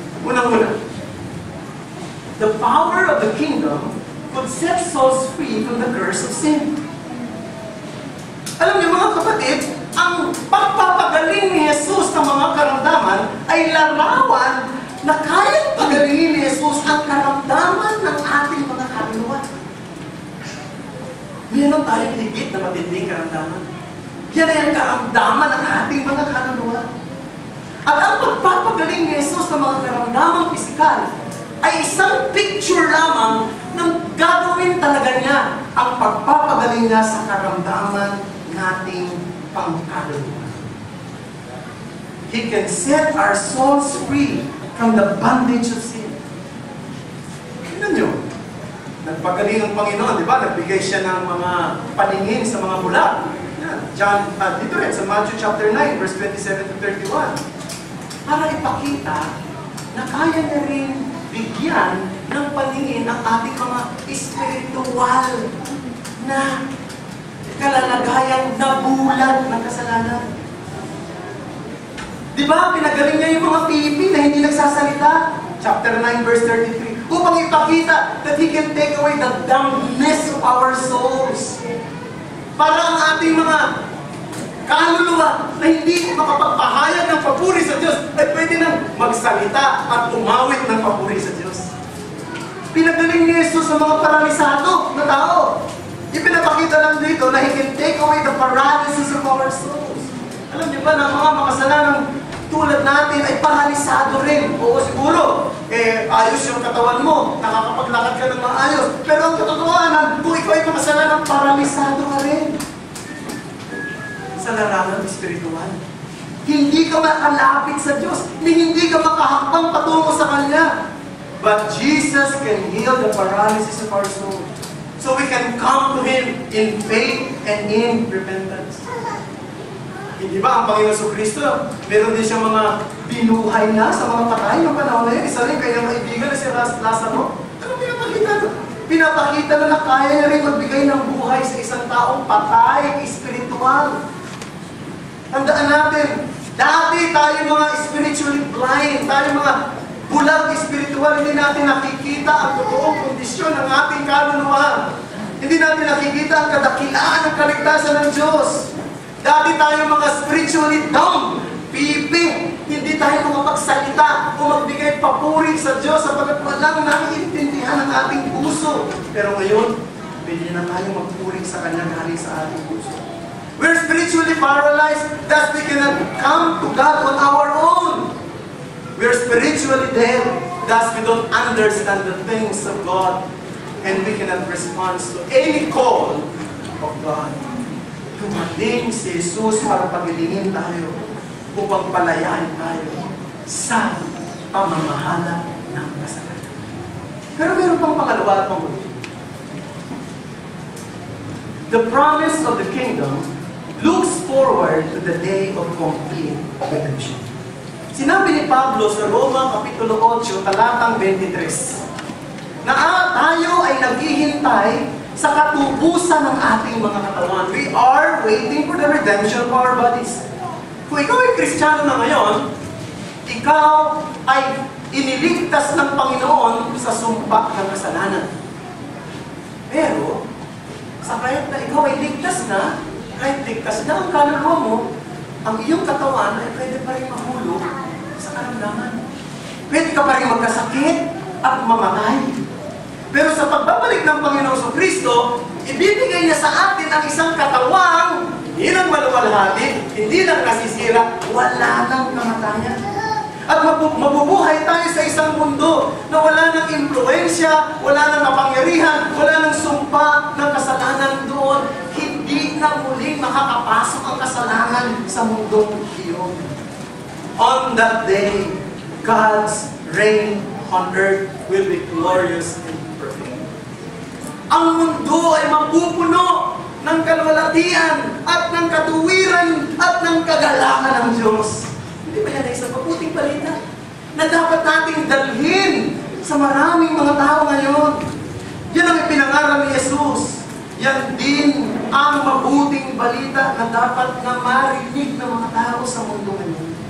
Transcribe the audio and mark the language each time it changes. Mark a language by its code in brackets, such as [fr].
[tl] Unang-una, [en] the power of the kingdom could set souls free from the curse of sin. [tl] Alam niyo mga kapatid, ang pagpapagaling ni Jesus ng mga karamdaman ay larawan na kayang pagalingin ni Jesus ang karamdaman ng ating mga kaluluwa. Meron tayong higit na matinding karamdaman. Yan ay ang karamdaman ng ating mga kaluluwa. At ang pagpapagaling ni Jesus ng mga karamdamang pisikal ay isang picture lamang ng gagawin talaga niya ang pagpapagaling niya sa karamdaman nating pangkaluluwa. [en] He can set our souls free from the bondage of sin. [tl] Tignan nyo, nagpagaling ang Panginoon, di ba? Nagbigay siya ng mga paningin sa mga bulag. Yan. Dito rin, sa Matthew chapter 9, verse 27 to 31. Para ipakita na kaya niya rin bigyan ng paningin ang ating mga espiritual na kalalagayang nabulag ng kasalanan. Di ba, pinagaling niya yung mga Pilipin na hindi nagsasalita? Chapter 9, verse 33. Upang ipakita [en] that He can take away the dumbness of our souls. [tl] Para ang ating mga kaluluwa na hindi makapagpahayag ng papuri sa Diyos ay pwede nang magsalita at umawit ng papuri sa Diyos. Pinagaling ni Jesus sa mga paralisado na tao. Ipinapakita lang dito na [en] He can take away the paralysis of our souls. [tl] Alam niyo ba na mga makasalanang tulad natin ay paralisado rin? Oo, siguro, ayos yung katawan mo, nakakapaglakad ka ng maayos. Pero ang katotohanan, kung ikaw ay makasalanang paralisado ka rin. Sa larangan espiritual. Hindi ka makalapit sa Diyos. Hindi ka makahakbang patungo sa Kanya. [en] But Jesus can heal the paralysis of our soul. So we can come to Him in faith and in repentance. [tl] Hindi ba ang Panginoon Kristo, meron din siya mga binuhay na sa mga patay ng panahon na yun. Isa rin kanyang kaibigan na si Lazaro. Ano pinapakita? Pinapakita na kaya niya rin magbigay ng buhay sa isang taong patay, espiritual. Tandaan natin, dati tayo mga [en] spiritually blind, [tl] tayo mga bulag espiritual, hindi natin nakikita ang totoong kondisyon ng ating kaluluwa. Hindi natin nakikita ang kadakilaan ng kaligtasan ng Diyos. Dati tayo mga [en] spiritually dumb, [tl] piping, hindi tayo makapagsalita o magbigay papuri sa Diyos sapagkat walang naiintindihan ang ating puso. Pero ngayon, pwede na tayo magpuri sa Kanya galing sa ating puso. [en] We're spiritually paralyzed, thus we cannot come to God on our own. We're spiritually dead, thus we don't understand the things of God and we cannot respond to any call of God. [tl] dumating si Jesus para pagilingin tayo upang palayain tayo sa pamamahala ng kasalanan. Pero meron pang pangalawa at panghuli. [en] The promise of the kingdom looks forward to the day of complete redemption. [tl] Sinabi ni Pablo sa Roma Kapitulo 8, talatang 23, na tayo ay naghihintay sa katubusan ng ating mga katawan. [en] We are waiting for the redemption of our bodies. [tl] Kung ikaw ay Kristiyano na ngayon, ikaw ay iniligtas ng Panginoon sa sumpa ng kasalanan. Pero, sa kahit na ikaw ay ligtas na, kahit ligtas na ang kaluluwa mo, ang iyong katawan ay pwede pa rin mahulog sa karamdaman. Pwede ka pa rin magkasakit at mamatay. Pero sa pagbabalik ng Panginoon sa Kristo, ibibigay niya sa atin ang isang katawang hindi lang maluwalhati, hindi lang nasisira, wala nang kamatayan. At mabubuhay tayo sa isang mundo na wala nang impluensya, wala nang kapangyarihan, wala nang sumpa ng kasalanan doon. Hindi na muling makakapasok ang kasalanan sa mundong iyon. [en] On that day, God's reign on earth will be glorious and perfect. [tl] Ang mundo ay mapupuno ng kalwalatian at ng katuwiran at ng kagalangan ng Diyos. Hindi ba yan ay isang mabuting balita na dapat nating dalhin sa maraming mga tao ngayon? Yan ang ipinangaral ni Jesus. Yan din ang mabuting balita na dapat na marinig ng mga tao sa mundo ngayon.